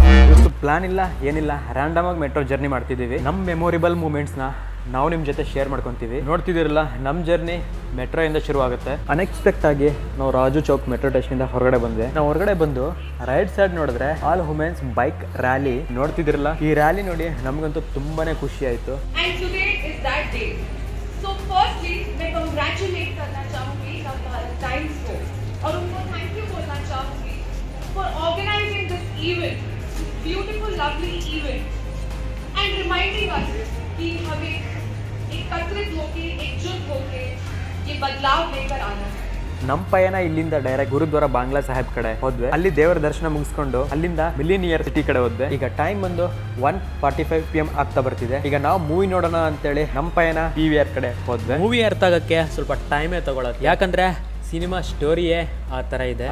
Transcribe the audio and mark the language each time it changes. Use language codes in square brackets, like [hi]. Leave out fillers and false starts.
[kn] ಇವತ್ತು ಪ್ಲಾನ್ ಇಲ್ಲ ಏನಿಲ್ಲ, ರ್ಯಾಂಡಮ್ ಆಗಿ ಮೆಟ್ರೋ ಜರ್ನಿ ಮಾಡ್ತಿದ್ದೀವಿ. ನಮ್ಮ ಮೆಮೊರೇಬಲ್ ಮೂಮೆಂಟ್ಸ್ನ ನಾವು ನಿಮ್ಮ ಜೊತೆ ಶೇರ್ ಮಾಡ್ಕೊತೀವಿ. ನೋಡ್ತಿದ್ದೀರಲ್ಲ, ನಮ್ಮ ಜರ್ನಿ ಮೆಟ್ರೋ ಇಂದ ಶುರು ಆಗುತ್ತೆ. ಅನ್ಎಕ್ಸ್ಪೆಕ್ಟ್ ಆಗಿ ನಾವು ರಾಜು ಚೌಕ್ ಮೆಟ್ರೋ ಸ್ಟೇಷನ್ ಇಂದ ಹೊರಗಡೆ ಬಂದೆ. ನಾವು ಹೊರಗಡೆ ಬಂದು ರೈಟ್ ಸೈಡ್ ನೋಡಿದ್ರೆ ಆಲ್ ವುಮೆನ್ಸ್ ಬೈಕ್ ರ್ಯಾಲಿ ನೋಡ್ತಿದ್ದೀರಲ್ಲ. ಈ ರ್ಯಾಲಿ ನೋಡಿ ನಮಗಂತೂ ತುಂಬಾನೇ ಖುಷಿ ಆಯ್ತು. [en] And today is that day. So firstly, [hi] मैं congratulate करना चाहूँगी भारत टाइम्स को और उनको [en] thank you [hi] बोलना चाहूँगी [en] for organizing this event, beautiful, lovely event, and reminding us [hi] कि हमें एकत्रित होके, एकजुट होके ये बदलाव लेकर आना है. [kn] ನಮ್ಮ ಪಯಣ ಇಲ್ಲಿಂದ ಡೈರೆಕ್ಟ್ ಗುರುದ್ವಾರ ಬಾಂಗ್ಲಾ ಸಾಹೇಬ್ ಕಡೆ ಹೋದ್ವಿ. ಅಲ್ಲಿ ದೇವರ ದರ್ಶನ ಮುಗಿಸ್ಕೊಂಡು ಅಲ್ಲಿಂದ ಮಿಲಿನಿಯರ್ ಸಿಟಿ ಕಡೆ ಹೋದ್ವಿ. ಈಗ ಟೈಮ್ ಬಂದು 1:45 PM ಆಗ್ತಾ ಬರ್ತಿದೆ. ಈಗ ನಾವು ಮೂವಿ ನೋಡೋಣ ಅಂತೇಳಿ ನಮ್ಮ ಪಯಣ PVR ಕಡೆ ಹೋದ್ವಿ. ಮೂವಿ ಅರ್ಥ ಆಗಕ್ಕೆ ಸ್ವಲ್ಪ ಟೈಮೇ ತಗೊಳತ್ತೆ, ಯಾಕಂದ್ರೆ ಸಿನಿಮಾ ಸ್ಟೋರಿಯೇ ಆ ಥರ ಇದೆ.